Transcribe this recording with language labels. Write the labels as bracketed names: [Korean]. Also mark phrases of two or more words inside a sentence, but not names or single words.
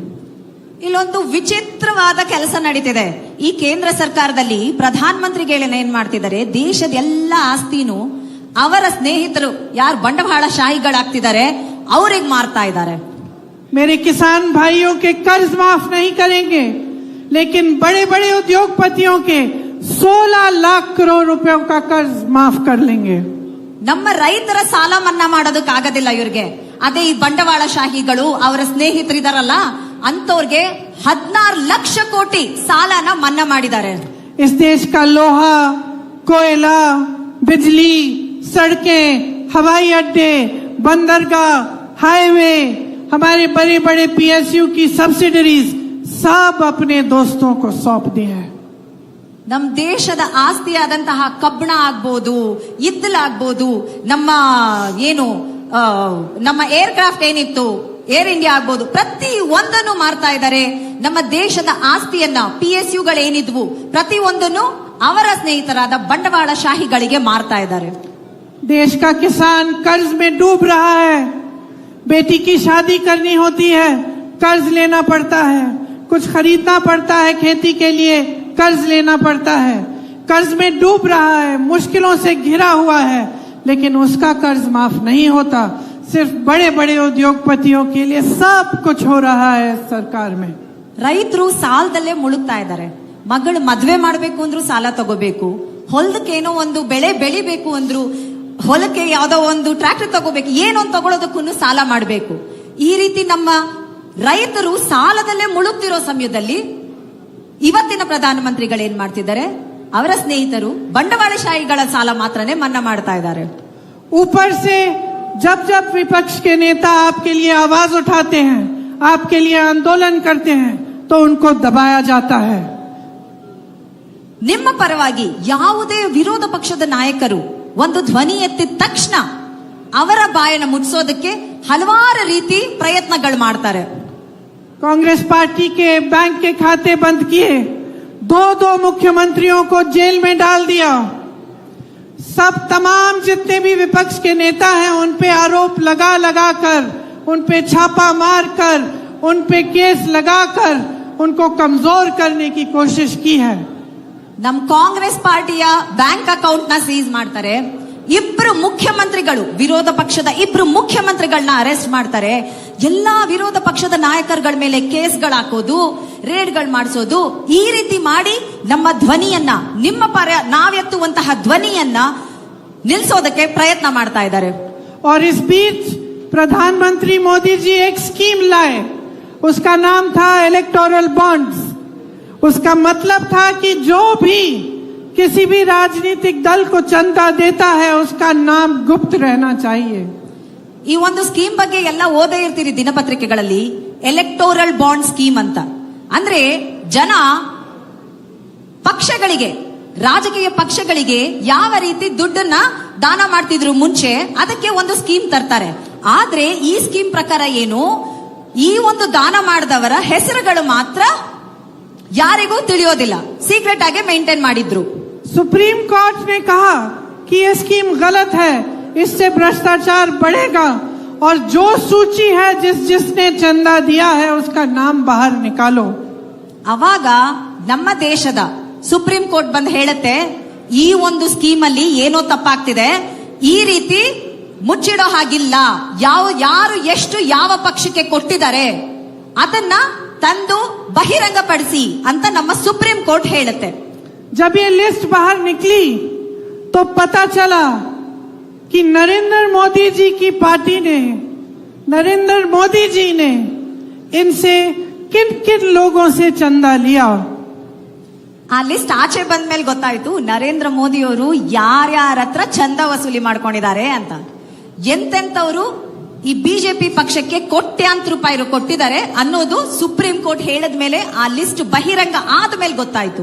[Kannada] ಇಲ್ಲೊಂದು ವಿಚಿತ್ರವಾದ ಕೆಲಸ ನಡೀತಿದೆ. ಈ ಕೇಂದ್ರ ಸರ್ಕಾರದಲ್ಲಿ ಪ್ರಧಾನ ಮಂತ್ರಿಗಳನ್ನ ಏನ್ ಮಾಡ್ತಿದ್ದಾರೆ, ದೇಶದ ಎಲ್ಲ ಆಸ್ತಿನೂ ಅವರ ಸ್ನೇಹಿತರು ಯಾರು ಬಂಡವಾಳ ಶಾಹಿಗಳಾಗ್ತಿದ್ದಾರೆ ಅವ್ರಿಗೆ ಮಾರ್ತಾ ಇದ್ದಾರೆ. [Hindi] मेरे किसान भाइयों के कर्ज माफ नहीं करेंगे, लेकिन बड़े बड़े उद्योगपतियों के 16 लाख करोड़ रुपयों का कर्ज माफ कर लेंगे। [Kannada] ನಮ್ಮ ರೈತರ ಸಾಲ ಮನ್ನಾ ಮಾಡೋದಕ್ಕಾಗೋದಿಲ್ಲ ಇವ್ರಿಗೆ. ಅದೇ ಈ ಬಂಡವಾಳಶಾಹಿಗಳು ಅವರ ಸ್ನೇಹಿತರಿದಾರಲ್ಲ ಅಂತವ್ರಿಗೆ 16 ಲಕ್ಷ ಕೋಟಿ ಸಾಲನ ಮನ್ನಾ ಮಾಡಿದ್ದಾರೆ. [Hindi] इस देश का लोहा, कोयला, बिजली, सड़कें, हवाई अड्डे, बंदरगाह, हाईवे, हमारे बड़े बड़े PSU की सब्सिडरीज सब अपने दोस्तों को सौंप दी है। [Kannada] ನಮ್ಮ ದೇಶದ ಆಸ್ತಿಯಾದಂತಹ ಕಬ್ಬಣ ಆಗ್ಬೋದು, ಇದ್ದಲಾಗ್ಬೋದು, ನಮ್ಮ ಏನು ನಮ್ಮ ಏರ್ ಕ್ರಾಫ್ಟ್ ಏನಿತ್ತು, ಏರ್ ಇಂಡಿಯಾ ಆಗ್ಬೋದು, ಪ್ರತಿ ಒಂದನ್ನು ಮಾರ್ತಾ ಇದ್ದಾರೆ. ನಮ್ಮ ದೇಶದ ಆಸ್ತಿಯನ್ನ PSUಗಳೇನಿದ್ವು ಪ್ರತಿ ಒಂದನ್ನು ಅವರ ಸ್ನೇಹಿತರಾದ ಬಂಡವಾಳಶಾಹಿಗಳಿಗೆ ಮಾರ್ತಾ ಇದ್ದಾರೆ. [Hindi] देश का किसान कर्ज में डूब रहा है। बेटी की शादी करनी होती है, कर्ज लेना पड़ता है। कुछ खरीदना पड़ता है खेती के लिए, कर्ज लेना पड़ता है। कर्ज में डूब रहा है, मुश्किलों से घिरा हुआ है, लेकिन उसका कर्ज माफ नहीं होता। सिर्फ बड़े बड़े उद्योगपतियों के लिए सब कुछ हो रहा है सरकार में। [Kannada] ರೈತರು ಸಾಲದಲ್ಲೇ ಮುಳುಗ್ತಾ ಇದ್ದಾರೆ. ಮಗಳು ಮದ್ವೆ ಮಾಡ್ಬೇಕು ಅಂದ್ರೂ ಸಾಲ ತಗೋಬೇಕು, ಹೊಲದಕ್ಕೆ ಏನೋ ಒಂದು ಬೆಳೆ ಬೆಳಿಬೇಕು ಅಂದ್ರು, ಹೊಲಕ್ಕೆ ಯಾವ್ದೋ ಒಂದು ಟ್ರ್ಯಾಕ್ಟರ್ ತಗೋಬೇಕು, ಏನೋ ಒಂದು ತಗೊಳ್ಳೋದಕ್ಕೂ ಸಾಲ ಮಾಡಬೇಕು. ಈ ರೀತಿ ನಮ್ಮ ರೈತರು ಸಾಲದಲ್ಲೇ ಮುಳುಗ್ತಿರೋ ಸಮಯದಲ್ಲಿ ಇವತ್ತಿನ ಪ್ರಧಾನಮಂತ್ರಿಗಳು ಏನ್ ಮಾಡ್ತಿದ್ದಾರೆ, ಅವರ ಸ್ನೇಹಿತರು ಬಂಡವಾಳಶಾಹಿಗಳ ಸಾಲ ಮಾತ್ರನೇ ಮನ್ನಾ ಮಾಡ್ತಾ ಇದ್ದಾರೆ. [Hindi] ऊपर से जब जब विपक्ष के नेता आपके लिए आवाज उठाते हैं, आपके लिए आंदोलन करते हैं, तो उनको दबाया जाता है। [Kannada] ನಿಮ್ಮ ಪರವಾಗಿ ಯಾವುದೇ ವಿರೋಧ ಪಕ್ಷದ ನಾಯಕರು ಒಂದು ಧ್ವನಿ ಎತ್ತಿದ ತಕ್ಷಣ ಅವರ ಬಾಯನ್ನ ಮುಚ್ಚೋದಕ್ಕೆ ಹಲವಾರು ರೀತಿ ಪ್ರಯತ್ನಗಳು ಮಾಡ್ತಾರೆ. [Hindi] कांग्रेस पार्टी के बैंक के खाते बंद किए, 2 मुख्यमंत्रियों को जेल में डाल दिया। सब तमाम जितने भी विपक्ष के नेता हैं उन पे आरोप लगा लगा कर, उन पे छापा मार कर, उन पे केस लगाकर उनको कमजोर करने की कोशिश की है। [Kannada] ನಮ್ಮ ಕಾಂಗ್ರೆಸ್ ಪಾರ್ಟಿಯ [English] bank account [Kannada] ನ ಸೀಸ್ ಮಾಡ್ತಾರೆ. ಇಬ್ರು ಮುಖ್ಯಮಂತ್ರಿಗಳು, ವಿರೋಧ ಪಕ್ಷದ ಇಬ್ರು ಮುಖ್ಯಮಂತ್ರಿಗಳನ್ನ ಅರೆಸ್ಟ್ ಮಾಡ್ತಾರೆ. ಎಲ್ಲಾ ವಿರೋಧ ಪಕ್ಷದ ನಾಯಕರುಗಳ ಮೇಲೆ ಕೇಸ್ಗಳು ಹಾಕೋದು, ರೇಡ್ಗಳು ಮಾಡಿಸೋದು, ಈ ರೀತಿ ಮಾಡಿ ನಮ್ಮ ಧ್ವನಿಯನ್ನ, ನಿಮ್ಮ ಪರ ನಾವೆತ್ತುವಂತಹ ಧ್ವನಿಯನ್ನ ನಿಲ್ಸೋದಕ್ಕೆ ಪ್ರಯತ್ನ ಮಾಡ್ತಾ ಇದ್ದಾರೆ. [Hindi] और इस बीच प्रधानमंत्री मोदी जी एक स्कीम लाए, उसका नाम था [English] electoral bonds. [Hindi] उसका मतलब था कि जो भी किसी भी राजनीतिक दल को चंदा देता है उसका नाम गुप्त रहना चाहिए। [Kannada] ಈ ಒಂದು ಸ್ಕೀಮ್ ಬಗ್ಗೆ ಎಲ್ಲ ಓದೇ ಇರ್ತೀರಿ ದಿನಪತ್ರಿಕೆಗಳಲ್ಲಿ, [English] electoral bond scheme [Kannada] ಅಂತ. ಅಂದ್ರೆ ಜನ ಪಕ್ಷಗಳಿಗೆ, ರಾಜಕೀಯ ಪಕ್ಷಗಳಿಗೆ ಯಾವ ರೀತಿ ದುಡ್ಡನ್ನ ದಾನ ಮಾಡ್ತಿದ್ರು ಮುಂಚೆ, ಅದಕ್ಕೆ ಒಂದು ಸ್ಕೀಮ್ ತರ್ತಾರೆ. ಆದ್ರೆ ಈ ಸ್ಕೀಮ್ ಪ್ರಕಾರ ಏನು, ಈ ಒಂದು ದಾನ ಮಾಡಿದವರ ಹೆಸರುಗಳು ಮಾತ್ರ ಯಾರಿಗೂ ತಿಳಿಯೋದಿಲ್ಲ, ಸೀಕ್ರೆಟ್ ಆಗಿ ಮೇಂಟೈನ್ ಮಾಡಿದ್ರು. [Hindi] सुप्रीम कोर्ट ने कहा कि यह स्कीम गलत है, इससे भ्रष्टाचार बढ़ेगा और जो सूची है जिसने चंदा दिया है उसका नाम बाहर निकालो। [Kannada] ಅವಾಗ ನಮ್ಮ ದೇಶದ ಸುಪ್ರೀಂ ಕೋರ್ಟ್ ಬಂದು ಹೇಳುತ್ತೆ, ಈ ಒಂದು ಸ್ಕೀಮ್ ಅಲ್ಲಿ ಏನೋ ತಪ್ಪಾಗ್ತಿದೆ, ಈ ರೀತಿ ಮುಚ್ಚಿಡೋ ಹಾಗಿಲ್ಲ, ಯಾರು ಎಷ್ಟು ಯಾವ ಪಕ್ಷಕ್ಕೆ ಕೊಟ್ಟಿದ್ದಾರೆ ಅದನ್ನ ತಂದು ಬಹಿರಂಗಪಡಿಸಿ ಅಂತ ನಮ್ಮ ಸುಪ್ರೀಂ ಕೋರ್ಟ್ ಹೇಳುತ್ತೆ. [Hindi] जब ये लिस्ट बाहर निकली तो पता चला कि नरेंद्र मोदी जी की पार्टी ने, नरेंद्र मोदी जी ने इनसे किन किन लोगों से चंदा लिया। [Kannada] ಆ ಲಿಸ್ಟ್ ಆಚೆ ಬಂದ ಮೇಲೆ ಗೊತ್ತಾಯ್ತು ನರೇಂದ್ರ ಮೋದಿ ಅವರು ಯಾರ್ಯಾರ ಹತ್ರ ಚಂದ ವಸೂಲಿ ಮಾಡ್ಕೊಂಡಿದ್ದಾರೆ ಅಂತ. ಎಂತೆಂತವರು ಈ ಬಿಜೆಪಿ ಪಕ್ಷಕ್ಕೆ ಕೋಟ್ಯಾಂತರ ರೂಪಾಯಿ ಕೊಟ್ಟಿದ್ದಾರೆ ಅನ್ನೋದು ಸುಪ್ರೀಂ ಕೋರ್ಟ್ ಹೇಳಿದ ಮೇಲೆ, ಆ ಲಿಸ್ಟ್ ಬಹಿರಂಗ ಆದ ಮೇಲೆ ಗೊತ್ತಾಯ್ತು.